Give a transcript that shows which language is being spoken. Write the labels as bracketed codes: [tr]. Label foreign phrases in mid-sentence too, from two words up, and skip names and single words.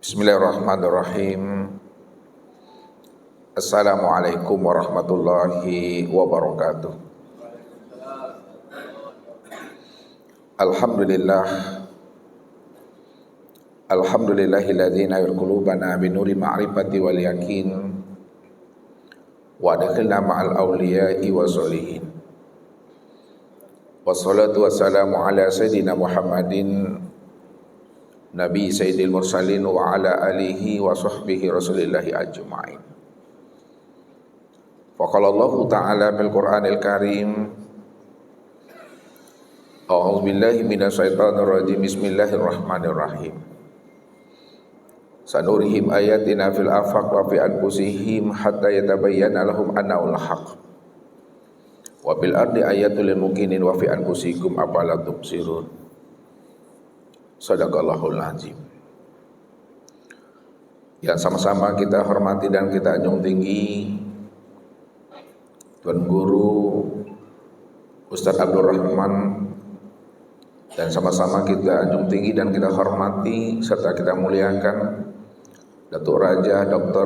[ar] بسم الله الرحمن الرحيم. السلام عليكم ورحمة الله وبركاته. Alhamdulillah. الحمد لله الذي نور قلوبنا بنور المعرفة واليقين وأدخلنا مع الأولياء والصالحين. والصلاة والسلام على سيدنا محمد نبي سيد المرسلين وعلى آله وصحبه رسول الله أجمعين. فقال الله تعالى في القرآن الكريم، أعوذ بالله من الشيطان الرجيم. Bismillahirrahmanirrahim. سنريهم آياتنا في الآفاق وفي أنفسهم حتى يتبين لهم أنه الحق. وبالأرض آيات للموقنين وفي أنفسكم أفلا تبصرون. صدق الله العظيم. [ms] Yang sama-sama kita hormati dan kita junjung tinggi Tuan Guru Ustaz Abdul Rahman, dan sama-sama kita junjung tinggi dan kita hormati serta kita muliakan Datuk Raja Dr.